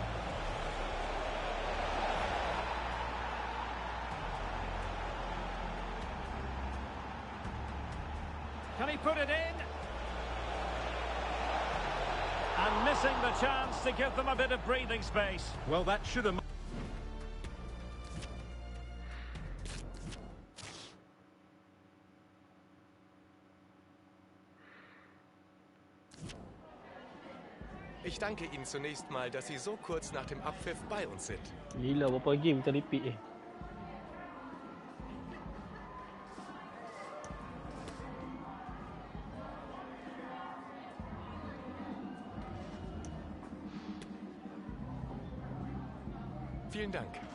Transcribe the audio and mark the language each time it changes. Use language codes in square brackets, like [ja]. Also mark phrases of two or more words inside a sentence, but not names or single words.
[en] Can he put it in? And missing the chance to give them a bit of breathing space. Well, that should have... [de] Ich danke Ihnen zunächst mal, dass Sie so kurz nach dem Abpfiff bei uns sind. [ms] Gila, berapa game kita repeat [de] Vielen Dank.